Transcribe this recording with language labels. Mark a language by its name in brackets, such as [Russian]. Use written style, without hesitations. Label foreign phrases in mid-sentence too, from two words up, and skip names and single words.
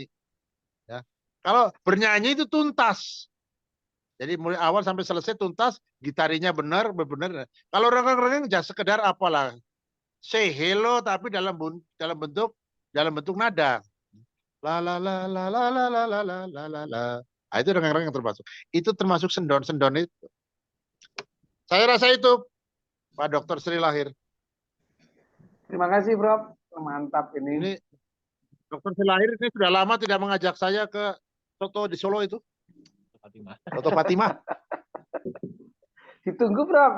[Indonesian] Ya. Kalau bernyanyi itu tuntas. Jadi mulai awal sampai selesai tuntas, gitarinya benar. Kalau rengeng-rengeng jangan sekedar apalah. [English] Say hello [Indonesian] tapi dalam bentuk nada. La la la la la la la la la la la la. Nah, itu rengeng-rengeng termasuk. Itu termasuk sendon-sendon itu. Saya rasa itu Pak Dr. Sri Lahir. Terima kasih, Prof. Mantap ini. Ini Dr. Sri Lahir ini sudah lama tidak mengajak saya ke soto di Solo itu. Soto Fatimah. Ditunggu, Prof.